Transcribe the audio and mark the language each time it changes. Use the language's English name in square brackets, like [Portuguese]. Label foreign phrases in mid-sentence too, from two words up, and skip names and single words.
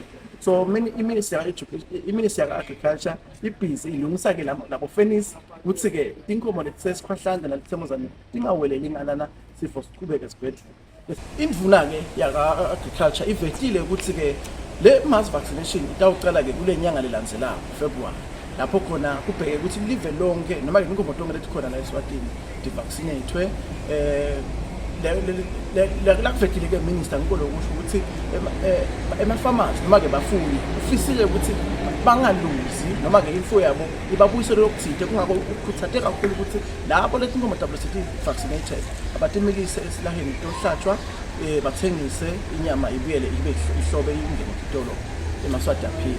[Swati] So iministry ya agriculture ibhizi ilungisa ke labo fenisi ukuthi ke inkomo lesesikhwahlanda nalithemozane ingaweleli ngalana sifo siqhubeke sibhedle. Indvuna ke ya agriculture ivetile ukuthi ke le [English] mass vaccination [Swati] itawucala ke kule nyanga lelandzelako February lapho khona kubheke ukuthi live lonke noma ke inkomo tonke lethi khona la eSwatini di vaccinatwe la kuvetile ke minister ngikho lokusho ukuthi ema-farmers noma ke bafuyi ufisile ukuthi bangaluzi noma ke imfuyo yabo ibabuyisele lokuthide kungako ukuthathe kakhulu ukuthi lapho lethi inkomo tabo sethi vaccinated abatimikise esilaheni tohlatshwa bathengise inyama ibuyele ibe ihlobe ingene kitolo emaswati aphile.